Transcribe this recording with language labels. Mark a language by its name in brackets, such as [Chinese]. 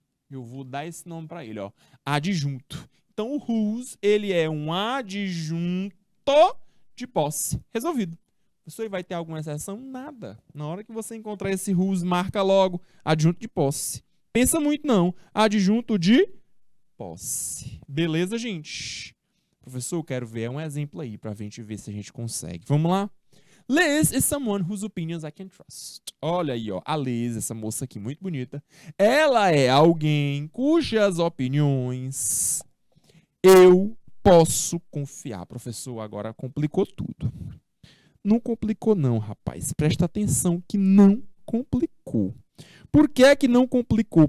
[Portuguese] Eu vou dar esse nome para ele, ó, adjunto. Então, o whose, ele é um adjunto de posse. Resolvido. Professor, vai ter alguma exceção? Nada. Na hora que você encontrar esse whose, marca logo adjunto de posse. Pensa muito não. Adjunto de posse. Beleza, gente? Professor, eu quero ver um exemplo aí para a gente ver se a gente consegue. Vamos lá? [English] Liz is someone whose opinions I can trust. [Portuguese] Olha aí, ó, a Liz, essa moça aqui muito bonita. Ela é alguém cujas opiniões eu posso confiar. Professor, agora complicou tudo. Não complicou não, rapaz. Presta atenção que não complicou. Por que é que não complicou?